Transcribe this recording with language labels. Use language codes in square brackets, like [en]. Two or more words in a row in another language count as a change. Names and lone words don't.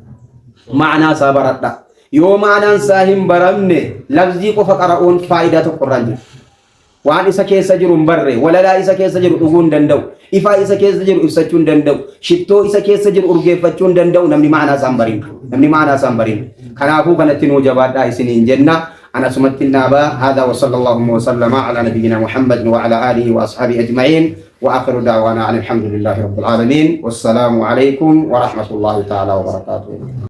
[om] ma'anaa isaa baradha yoo ma'anaan isaa hin baramne lafzii qofa qara'uun faayidaa tokko irraan jiru waan isa keessa jiru hin barre walalaa isa keessa jiru dhuguu hin danda'u ifaa isa keessa jiru ibsachuu hin danda'u shittoo isa keessa jiru urgeeffachuu hin danda'u namni ma'anaa isaa hin barin kanaafuu kanatti nuu jabaadhaa isiniin jenna [ar] أنا سمت النابا هذا وصلى الله وسلم على نبينا محمد وعلى آله وأصحابه أجمعين وآخر دعوانا عن الحمد لله رب العالمين والسلام عليكم ورحمة الله تعالى وبركاته